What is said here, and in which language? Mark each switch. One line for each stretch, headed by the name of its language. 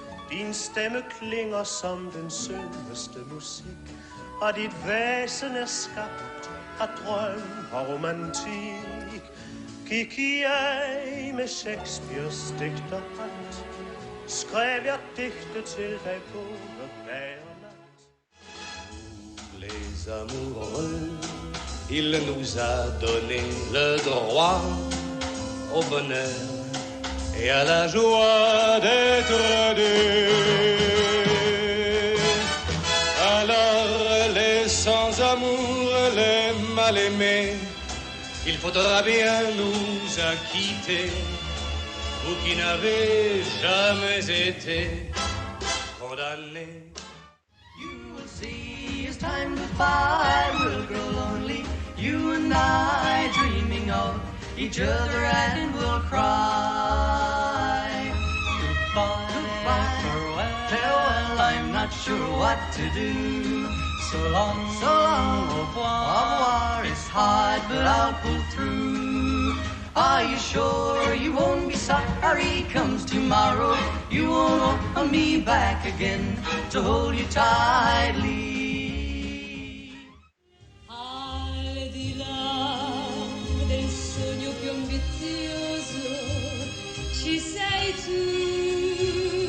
Swedish: Din stämme klingar som den sötaste musik. Av ditt väsen är skapt att dröm och romantik. Gick jag med Shakespeares dikterhatt, skrev jag dikter till dig både dag och natt.
French: Les amoureux, il nous a donné le droit au bonheur et à la joie d'être deux. Alors les sans-amour, les mal-aimés, il faudra bien nous acquitter, vous qui n'avez jamais été condamnés.
English: You will see as time goes by, we'll grow lonely, you and I dreaming of each other, and we'll cry. Goodbye, goodbye, farewell, I'm not sure what to do. So long,
French: au revoir,
English: it's hard, but I'll pull through. Are you sure you won't be sorry comes tomorrow? You won't want me back again to hold you tightly.
Italian: Al di là del sogno più ambizioso ci sei tu.